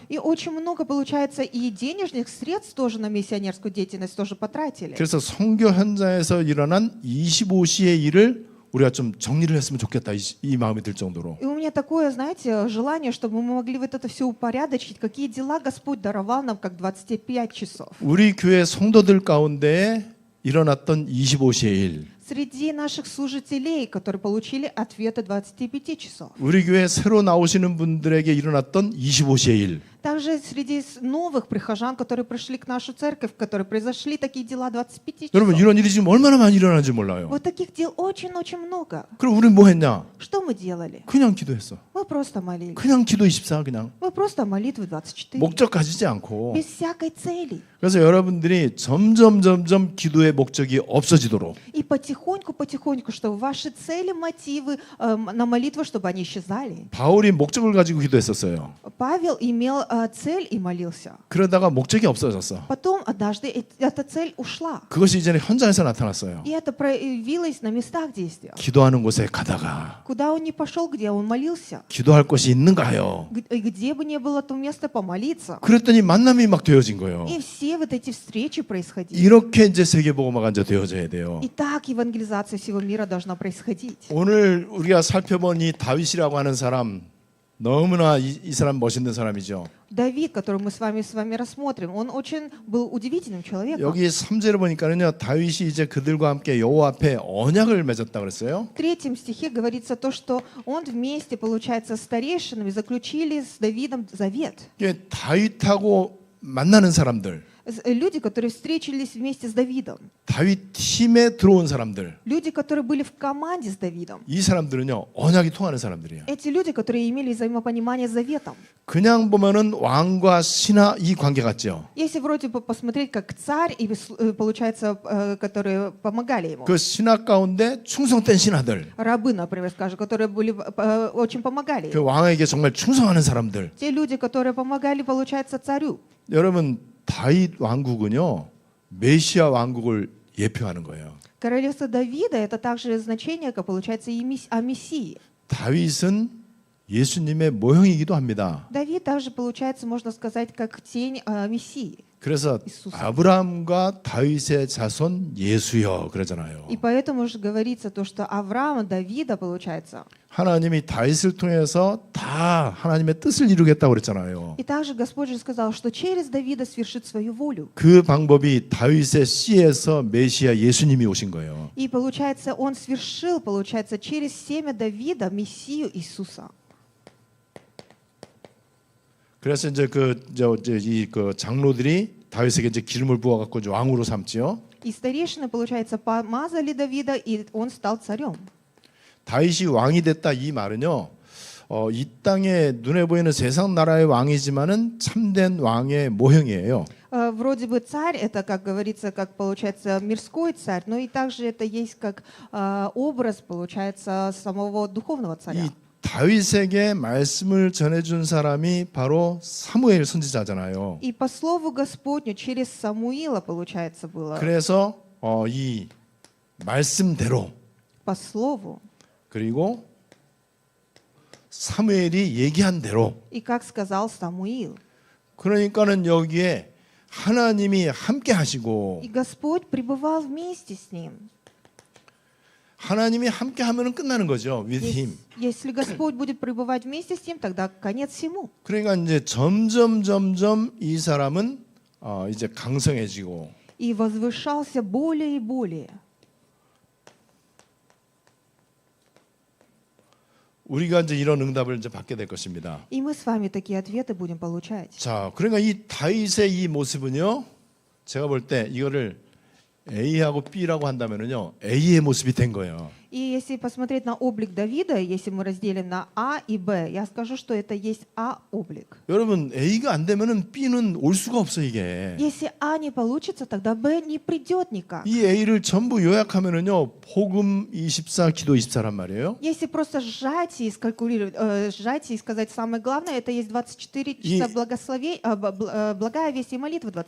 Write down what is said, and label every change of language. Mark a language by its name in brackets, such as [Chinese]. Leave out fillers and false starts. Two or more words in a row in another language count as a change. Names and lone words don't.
[Russian] И очень много, получается, и денежных средств тоже на миссионерскую деятельность тоже потратили. [Korean] 그래서 선교 현장에서 일어난 25시의 일을 우리가 좀 정리를 했으면 좋겠다 이 마음이 들 정도로. [Russian] И у меня такое, знаете, желание, чтобы мы могли вот это все упорядочить, какие дела Господь даровал нам, как 25 часов. [Korean] 우리 교회 성도들 가운데 일어났던 25시의 일. [Russian] Среди наших служителей, которые получили ответы 25 часов. [Korean] 우리 교회 새로 나오시는 분들에게 일어났던 25시의 일. [Russian] Также среди новых прихожан, которые пришли к нашу церковь, которые произошли такие дела 25 [Korean] 여러분 [Russian] часов. [Korean] 이런 일이 지금 얼마나 많이 일어나는지 몰라요. [Russian] Вот таких дел очень-очень много. [Korean] 그럼 우리는 뭐 했냐? [Russian] Что мы делали? [Korean] 그냥 기도했어. [Russian] Мы просто молились. [Korean] 그냥 기도 24 그냥. [Russian] Мы просто молитвы 24. [Korean] 목적 가지지 않고. [Russian] Без всякой цели. [Korean] 그래서 여러분들이 점점 기도의 목적이 없어지도록 [Russian] И потихоньку, чтобы ваши цели, мотивы на молитву, чтобы они исчезали. [Korean] 바울이 목적을 가지고 기도했었어요. [Russian] Павел имел цель и молился. [Korean] 그러다가 목적이 없어졌어. [Russian] Потом однажды эта цель ушла. [Korean] 그것이 이제는 현장에서 나타났어요. [Russian] И это проявилось на местах действия. [Korean] 기도하는 곳에 가다가 [Russian] Куда он не пошел, где он молился. [Korean] 기도할 곳이 있는가요? [Russian] Где бы ни было то место помолиться. [Korean] 그랬더니 만남이 막 되어진 거예요. [Russian] И все вот эти встречи происходили. [Korean] 이렇게 이제 세계복음화가 이제 되어져야 돼요. [Russian] И так евангелизация всего мира должна происходить. [Korean] 오늘 우리가 살펴본 이 다윗이라고 하는 사람 너무나 이 사람 멋있는 사람이죠. [Russian] Давид, который мы с вами рассмотрим, он очень был удивительным человеком. [Korean] 여기 3절을 보니까는요. 다윗이 이제 그들과 함께 여호와 앞에 언약을 맺었다 그랬어요. [Russian] В 3 стихе говорится то, что он вместе, получается, с старейшинами заключили с Давидом завет. [Korean] 이게 다윗하고 만나는 사람들, [Russian] Люди, которые встретились вместе с Давидом. [Korean] 다윗 팀에 들어온 사람들, [Russian] Люди, которые были в команде с Давидом. [Korean] 이 사람들은요. 언약이 통하는 사람들이에요. [Russian] Эти люди, которые имели взаимопонимание с заветом. [Korean] 그냥 보면은 왕과 신하 이 관계 같죠. [Russian] Если вроде бы посмотреть, как царь, и получается, которые помогали ему. [Korean] 그 신하 가운데 충성된 신하들, [Russian] Рабы, например, скажем, которые были, очень помогали 그 ему. [Korean] 왕에게 정말 충성하는 사람들. [Russian] Те люди, которые помогали, получается, царю. [Korean] 여러분 다윗 왕국은요 메시아 왕국을 예표하는 거예요. [Russian] Королевство Давида — это также значение, как получается, и о Мессии. [Korean] 다윗은 예수님의 모형이기도 합니다. [Russian] Давид также, получается, можно сказать, как тень Мессии. [Korean] 그래서 이수사. 아브라함과 다윗의 자손 예수여 그러잖아요. [Russian] И поэтому же говорится то, что Авраама, Давида, получается. [Korean] 하나님이 다윗을 통해서 다 하나님의 뜻을 이루겠다고 그랬잖아요. [Russian] И также Господь же сказал, что через Давида свершит свою волю. [Korean] 그 방법이 다윗의 씨에서 메시아 예수님이 오신 거예요. [Russian] И получается, он свершил, получается, через семя Давида Мессию Иисуса. [Korean] 그래서 이제 그 장로들이 다윗에게 이제 기름을 부어 갖고 왕으로 삼지요. [Russian] И старейшины, получается, помазали Давида, и он стал царем. [Korean] 다윗이 왕이 됐다 이 말은요. 이 땅에 눈에 보이는 세상 나라의 왕이지만은 참된 왕의 모형이에요. [Russian] Вроде бы царь, это, как говорится, как получается мирской царь, но и также это есть как образ, получается, самого духовного царя. [Korean] 이 다윗에게 말씀을 전해준 사람이 바로 사무엘 선지자잖아요. [Russian] И по слову Господню через Самуила, получается, было. [Korean] 그래서 이 말씀대로 [Russian] По слову. [Korean] 그리고 사무엘이 얘기한 대로. [Russian] И как сказал Самуил. [Korean] 그러니까는 여기에 하나님이 함께 하시고. [Russian] И Господь пребывал вместе с ним. [Korean] 하나님이 함께 하면은 끝나는 거죠. [English] With him. [Russian] Если Господь будет пребывать вместе с ним, тогда конец всему. [Korean] 그러니까 이제 점점 이 사람은 이제 강성해지고. [Russian] И возвышался более и более. [Korean] 우리가 이제 이런 응답을 이제 받게 될 것입니다. [Russian] И мы с вами такие ответы будем получать. [Korean] 자, 그러니까 이 다윗의 이 모습은요. 제가 볼 때 이거를 A하고 B라고 한다면은요, A의 모습이 된 거예요. [Russian] И если посмотреть на облик Давида, если мы разделим на А и Б, я скажу, что это есть А-облик. [Korean] 여러분, A가 안 되면은 B는 올 수가 없어 이게. [Russian] Если А не получится, тогда Б не придет никак. [Korean] 이 A를 전부 요약하면은요, 복음 24, 기도 24란 말이에요. [Russian] Если просто сжать и скалькулировать, сжать и сказать самое главное, это есть 24 часа благая весть и молитва 24.